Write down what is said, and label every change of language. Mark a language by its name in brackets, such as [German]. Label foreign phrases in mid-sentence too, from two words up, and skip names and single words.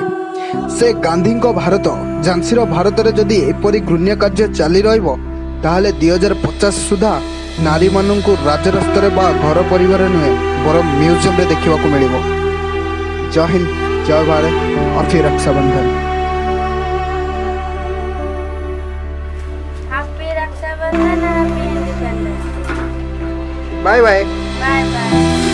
[Odia] ସେ ଗାନ୍ଧୀଙ୍କ ଭାରତ, ଝାନ୍ସୀର ଭାରତରେ ଯଦି ଏପରି ଘୃଣ୍ୟ କାର୍ଯ୍ୟ ଚାଲି ରହିବ ତାହେଲେ 2050 ସୁଦ୍ଧା ନାରୀମାନଙ୍କୁ ରାଜରାସ୍ତାରେ ବା ଘର ପରିବାର ନୁହେଁ ବରଂ ମ୍ୟୁଜିୟମରେ ଦେଖିବାକୁ ମିଳିବ। ଜୟ ହିନ୍ଦ, ଜୟ ଭାରତ, ଅଫି ରକ୍ଷାବନ୍ଧନ। [English] Happy Raksha Bandhan, happy independence. bye bye. Bye bye.